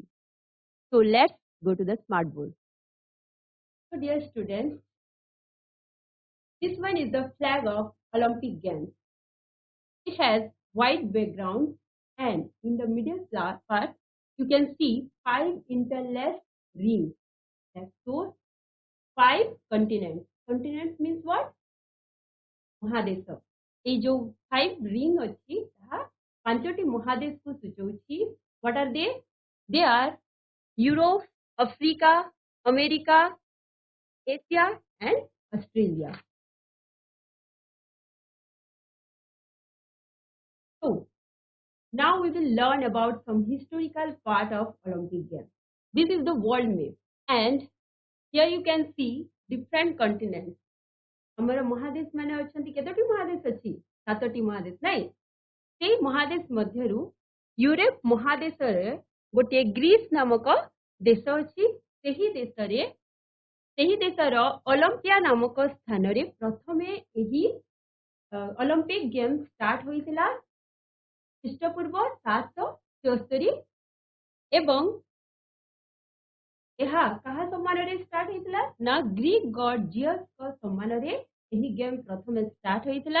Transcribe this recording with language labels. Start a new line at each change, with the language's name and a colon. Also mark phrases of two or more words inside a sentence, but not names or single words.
English: So let's go to the smart board. So dear students, this one is the flag of Olympic Games. It has white background and in the middle part, you can see 5 interlaced rings that shows 5 continents. Continents means what?
Odia: ମହାଦେଶ ଏଇ ଯୋଉ 5 ring ଅଛି ତାହା ପାଞ୍ଚଟି ମହାଦେଶକୁ ସୂଚାଉଛି.
English: What are they? They are Europe, Africa, America, Asia and Australia. So now we will learn about some historical part of Olympic Games. This is the world map and here you can see different continents.
Odia: ଆମର ମହାଦେଶ ମାନେ ଅଛନ୍ତି କେତୋଟି ମହାଦେଶ ଅଛି? 7ଟି ମହାଦେଶ ନାଇଁ? ସେଇ ମହାଦେଶ ମଧ୍ୟରୁ ୟୁରୋପ ମହାଦେଶରେ ଗୋଟିଏ ଗ୍ରୀସ ନାମକ ଦେଶ ଅଛି. ସେହି ଦେଶର ଅଲମ୍ପିଆ ନାମକ ସ୍ଥାନରେ ପ୍ରଥମେ ଏହି ଅଲମ୍ପିକ
English: game start
Odia: ହୋଇଥିଲା ଖ୍ରୀଷ୍ଟପୂର୍ବ 773 ଏବଂ ଏହା କାହା ସମ୍ମାନରେ ଷ୍ଟାର୍ଟ ହେଇଥିଲା ନା
English: Greek god
Odia: ଜିଅସଙ୍କ ସମ୍ମାନରେ ଏହି ଗେମ୍ ପ୍ରଥମେ ଷ୍ଟାର୍ଟ ହୋଇଥିଲା.